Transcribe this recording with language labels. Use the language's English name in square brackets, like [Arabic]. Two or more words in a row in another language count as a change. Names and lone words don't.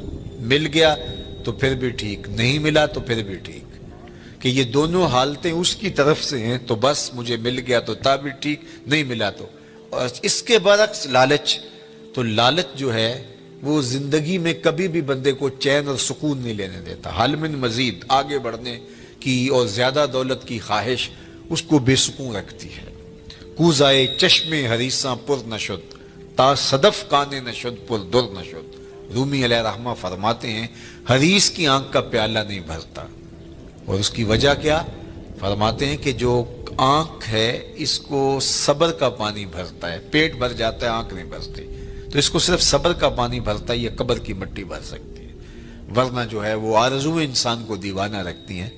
[Urdu] مل گیا تو پھر بھی ٹھیک، نہیں ملا تو پھر بھی ٹھیک، کہ یہ دونوں حالتیں اس کی طرف سے ہیں تو بس مجھے مل گیا تو تا بھی ٹھیک، نہیں ملا تو. اور اس کے برعکس لالچ، تو لالچ جو ہے وہ زندگی میں کبھی بھی بندے کو چین اور سکون نہیں لینے دیتا. [Arabic] حال من مزید، [Urdu] آگے بڑھنے کی اور زیادہ دولت کی خواہش اس کو بے سکون رکھتی ہے. [Persian] کوزائے چشم حریصاں پر نشد، تا صدف کانے نشد پر در نشد. [Urdu] رومی علیہ رحمہ فرماتے ہیں حریص کی آنکھ کا پیالہ نہیں بھرتا. اور اس کی وجہ کیا فرماتے ہیں کہ جو آنکھ ہے اس کو صبر کا پانی بھرتا ہے. پیٹ بھر جاتا ہے، آنکھ نہیں بھرتی، تو اس کو صرف صبر کا پانی بھرتا ہے. یہ قبر کی مٹی بھر سکتی ہے، ورنہ جو ہے وہ آرزویں انسان کو دیوانہ رکھتی ہیں.